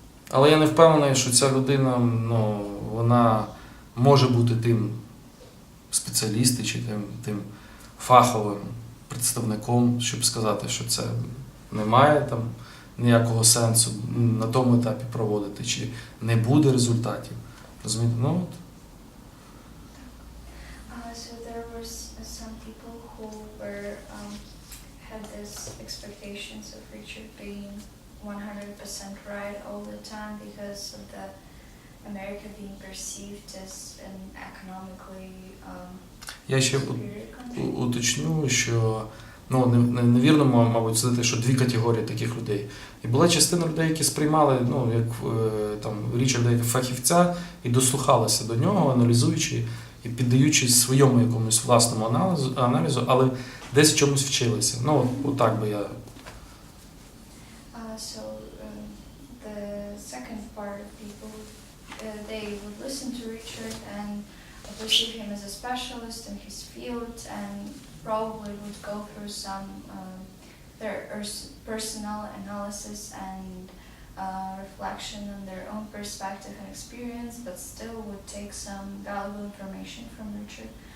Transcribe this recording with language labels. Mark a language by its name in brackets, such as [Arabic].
[Ukrainian] Але я не впевнений, що ця людина, ну, вона може бути тим спеціалістом чи тим фаховим представником, щоб сказати, що це не має там ніякого сенсу на тому етапі проводити, чи не буде результатів. Розумієте? Ну, от. [English] So there were some people who were had this expectations of Richard being 100% right all the time because of the America being perceived as an economically [Ukrainian] Я ще [English] superior country. [Ukrainian] уточню, що, ну, невірно, мабуть, сказати, що 2 категорії таких людей. І була частина людей, які сприймали, ну, як там Річарда як фахівця і дослухалися до нього, аналізуючи і піддаючись своєму якомусь власному аналізу, але десь чомусь вчилися. Ну, отак би я. [English] So the second part of people, they would listen to Richard and perceive him as a specialist in his field, and probably would go through some their personal analysis and reflection on their own perspective and experience, but still would take some valuable information from Richard.